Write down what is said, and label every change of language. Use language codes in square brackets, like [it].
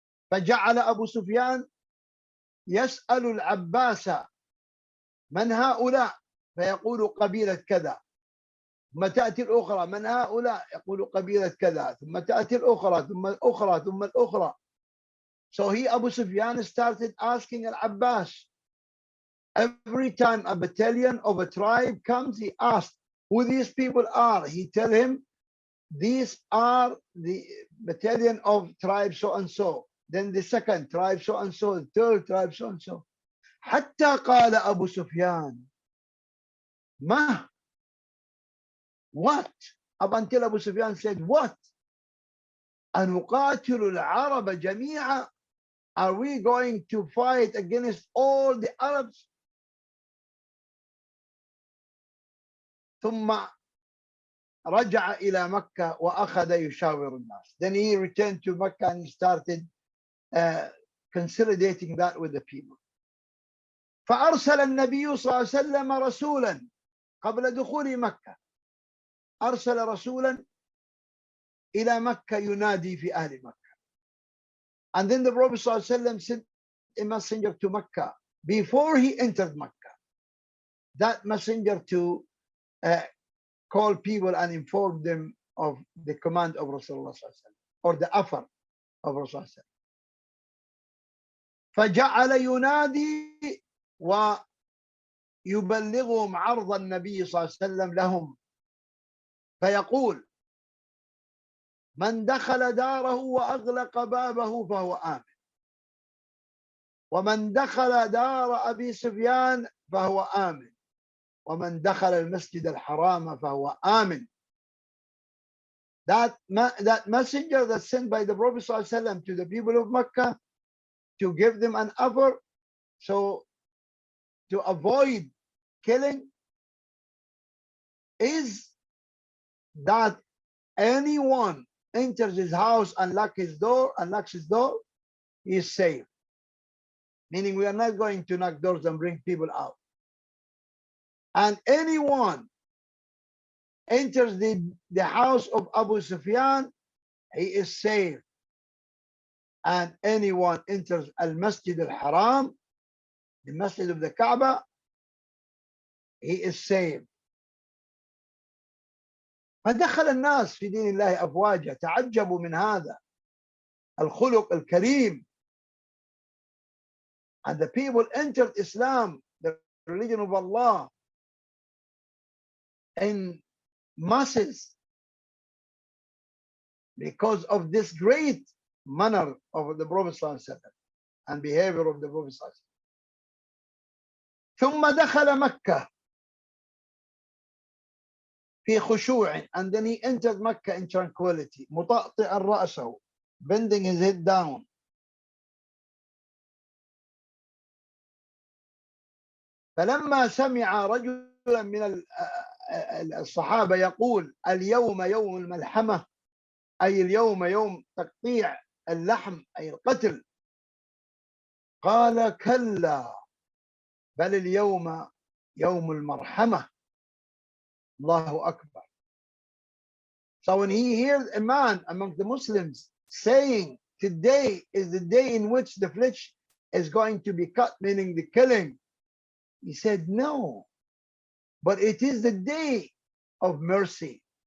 [ar] فجعل أبو سفيان يسأل العباس من هؤلاء فيقول قبيلة كذا، ثم تأتي الأخرى من هؤلاء يقول قبيلة كذا، ثم تأتي الأخرى ثم الأخرى ثم الأخرى. [en] So he, Abu Sufyan, started asking Al-Abbas. Every time a battalion of a tribe comes, he asked who these people are. He tell him, these are the battalion of tribe so and so, then the second tribe so and so, the third tribe so and so. [ar] حتى قال أبو سفيان ما, [en] what? Up until Abu Sufyan said, what? [ar] أنقاتل العرب جميعا? [en] Are we going to fight against all the Arabs? [ar] ثم رجع إلى مكة وأخذ يشاور الناس. [en] Then he returned to Mecca and he started consolidating that with the people. [ar] فأرسل النبي صلى الله عليه وسلم رسولا قبل دخول مكة. أرسل رسولا إلى مكة ينادي في أهل مكة. [en] And then the Prophet ﷺ sent a messenger to Mecca before he entered Mecca. That messenger to call people and inform them of the command of Rasulullah or the offer of Rasulullah. فجعل ينادي ويبلغهم عرض النبي صلى الله عليه وسلم لهم فيقول من دخل داره وأغلق بابه فهو آمن ومن دخل دار أبي سفيان فهو آمن ومن دخل المسجد الحرام فهو آمن. That messenger that's sent by the Prophet ﷺ to the people of Mecca to give them an offer, so to avoid killing, is that anyone enters his house and unlocks his door, he is safe. Meaning we are not going to knock doors and bring people out. And anyone enters the house of Abu Sufyan, he is safe. And anyone enters Al-Masjid Al-Haram, the Masjid of the Kaaba, he is safe. [ar] فدخل الناس في دين الله أفواجا تعجبوا من هذا الخلق الكريم. [en] And the people entered Islam, the religion of Allah, in masses because of this great manner of the Prophet ﷺ and behavior of the Prophet ﷺ. [ar] ثم دخل مكة في خشوع, [en] and then he entered Mecca in tranquility, [ar] مطأطئا رأسه, [en] bending his head down. [ar] فلما سمع رجلا من الصحابة يقول اليوم يوم الملحمة, أي اليوم يوم تقطيع اللحم أي القتل, قال كلا بل اليوم يوم المرحمة. Allahu Akbar. [en] So when he hears a man among the Muslims saying today is the day in which the flesh is going to be cut, meaning the killing, he said no, but it is the day of mercy.